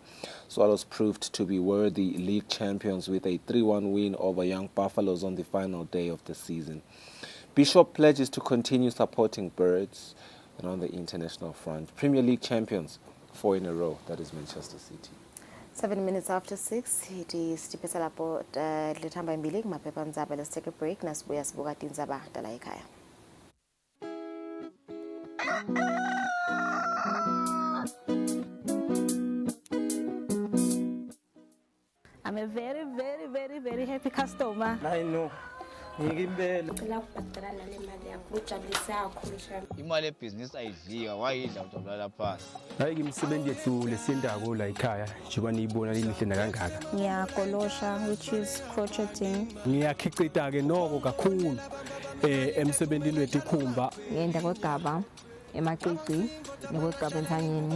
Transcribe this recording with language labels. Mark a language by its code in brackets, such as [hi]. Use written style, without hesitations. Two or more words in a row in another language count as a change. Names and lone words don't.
[en] Swallows proved to be worthy league champions with a 3-1 win over Young Buffaloes on the final day of the season. Bishop pledges to continue supporting birds. And on the international front, Premier League champions 4 in a row, that is Manchester City. 7 minutes after 6, it is [ss] tipesa lapho lethamba imbili kumaphepha ndzaba. [en] Let's take a break [ss] nasibuya sibuka tindzaba tala ekhaya. [en] I'm a very, very, very, very happy customer. I know. [ss] Imali yebhizinisi ayidliwa wayidla utobulala phansi. Hayi ngimsebenzi yethu lesiyendako la ekhaya njengoba niyibona lilihle nakangaka. Ngiyagolosha, [en] which is crocheting. [ss] Ngiyakhicita ke noko kakhulu emsebenzini wethu ikhumba. Ngiyenda kwegaba emacici nekwegaba entsangeni.